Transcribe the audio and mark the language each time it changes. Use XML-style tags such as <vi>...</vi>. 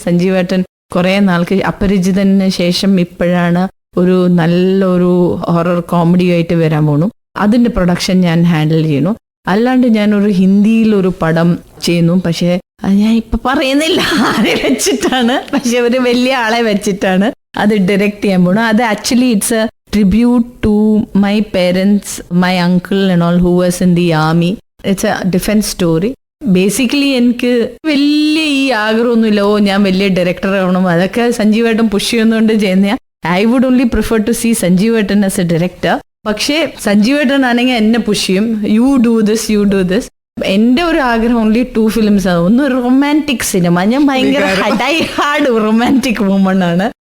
<ml>സഞ്ജീവേട്ടൻ കുറെ നാൾക്ക് അപരിചിതന് ശേഷം ഇപ്പോഴാണ് ഒരു നല്ലൊരു ഹൊറർ കോമഡി ആയിട്ട് വരാൻ പോണു. അതിന്റെ പ്രൊഡക്ഷൻ ഞാൻ ഹാൻഡിൽ ചെയ്യുന്നു. അല്ലാണ്ട് ഞാനൊരു ഹിന്ദിയിൽ ഒരു പടം ചെയ്യുന്നു. പക്ഷെ അത് ഞാൻ ഇപ്പൊ പറയുന്നില്ല ആരെ വെച്ചിട്ടാണ്, പക്ഷെ ഒരു വലിയ ആളെ വെച്ചിട്ടാണ് അത് ഡയറക്റ്റ് ചെയ്യാൻ പോണു. അത്</ml> <en>Actually it's a tribute to my parents, my uncle and all who was in the army. It's a defense story.</en> <ml>Basically എനിക്ക് വലിയ ഈ ആഗ്രഹമൊന്നുമില്ല, ഞാൻ വലിയ ഡയറക്ടർ ആവണം, അതൊക്കെ സഞ്ജീവേട്ടൻ പുഷ് ചെയ്യുന്നതുകൊണ്ട് ചെയ്യുന്ന.</ml> <en>I would only prefer to see സഞ്ജീവേട്ടൻ as a director.</en> <ml>പക്ഷേ സഞ്ജീവേട്ടൻ ആണെങ്കിൽ എന്നെ പുഷ് ചെയ്യും,</ml> <en>You do this, you do this.</en> <ml>എന്റെ ഒരു ആഗ്രഹം ഓൺലി 2 ഫിലിംസ് ആണ്. ഒന്ന് റൊമാൻറ്റിക് സിനിമ, ഞാൻ ഭയങ്കര ഹാർഡ് റൊമാൻറ്റിക് വുമൺ ആണ്.</ml>